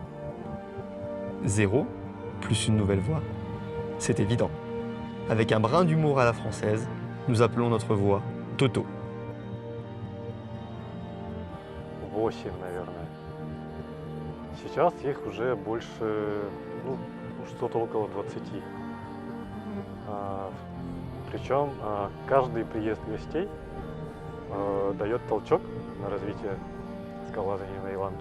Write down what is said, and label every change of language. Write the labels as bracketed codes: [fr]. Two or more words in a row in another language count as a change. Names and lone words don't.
[fr] 0 plus une nouvelle voie, c'est évident. Avec un brin d'humour à la française, nous appelons notre voie Toto. [ru] 8, наверное. Сейчас их уже больше, ну, что-то около 20. Причем каждый приезд гостей дает толчок на развитие скалолазания на Иланке.